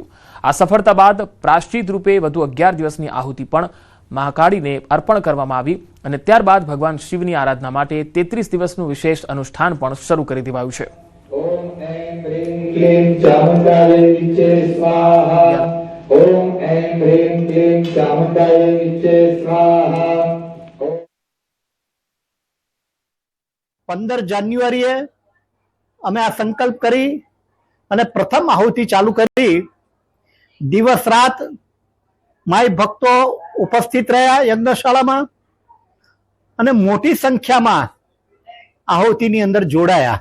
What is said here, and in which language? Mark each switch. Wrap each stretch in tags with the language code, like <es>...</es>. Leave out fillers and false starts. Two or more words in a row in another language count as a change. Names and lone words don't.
<gu>આ સફળતા બાદ પ્રાયશ્ચિત રૂપે વધુ 11 દિવસની આહુતિ પણ મહાકાળીને અર્પણ કરવામાં આવી અને ત્યારબાદ ભગવાન શિવની આરાધના માટે 33 દિવસનું વિશેષ અનુષ્ઠાન પણ શરૂ કરી દેવાયું છે.</gu> <sa>ओम ऐं ह्रीं क्लीं चामुण्डायै विच्चे स्वाहा।</sa> <gu>15 જાન્યુઆરીએ અમે આ સંકલ્પ કરી અને પ્રથમ આહુતિ ચાલુ કરી. દિવસ રાત માય ભક્તો ઉપસ્થિત રહ્યા યજ્ઞશાળામાં અને મોટી સંખ્યામાં આહુતિની અંદર જોડાયા.</gu>